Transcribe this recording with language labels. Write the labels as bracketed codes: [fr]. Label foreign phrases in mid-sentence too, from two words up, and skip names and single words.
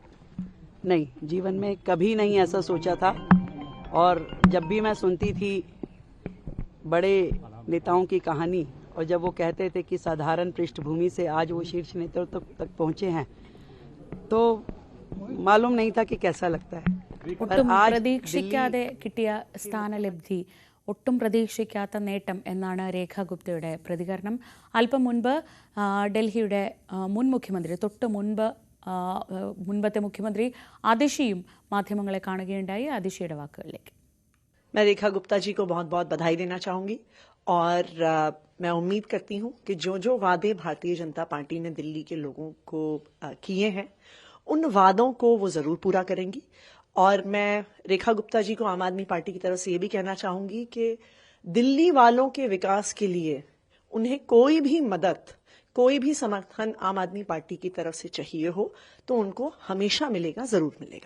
[hi] नहीं, जीवन में कभी नहीं ऐसा सोचा था। और जब भी मैं सुनती थी बड़े नेताओं की कहानी, और जब वो कहते थे कि साधारण पृष्ठभूमि से आज वो शीर्ष नेतृत्व तक पहुंचे हैं, तो मालूम नहीं था कि कैसा लगता है। [ml] ഒട്ടും പ്രതീക്ഷിക്കാതെ കിട്ടിയ സ്ഥാനലബ്ധി, ഒട്ടും പ്രതീക്ഷിക്കാത്ത നേട്ടം എന്നാണ് രേഖാ ഗുപ്തയുടെ പ്രതികരണം. അല്പം മുൻപ് ഡൽഹിയുടെ മുൻ മുഖ്യമന്ത്രി, തൊട്ട് മുൻപത്തെ മുഖ്യമന്ത്രി അതിഷിയും മാധ്യമങ്ങളെ കാണുകയുണ്ടായി. അതിഷിയുടെ വാക്കുകളിലേക്ക്. [hi] मैं रेखा गुप्ता जी को बहुत बहुत बधाई देना चाहूंगी और मैं उम्मीद करती हूं कि जो जो वादे भारतीय जनता पार्टी ने दिल्ली के लोगों को किए हैं, उन वादों को वो जरूर पूरा करेंगी। और मैं रेखा गुप्ता जी को आम आदमी पार्टी की तरफ से ये भी कहना चाहूंगी कि दिल्ली वालों के विकास के लिए उन्हें कोई भी मदद, कोई भी समर्थन आम आदमी पार्टी की तरफ से चाहिए हो तो उनको हमेशा मिलेगा, जरूर मिलेगा।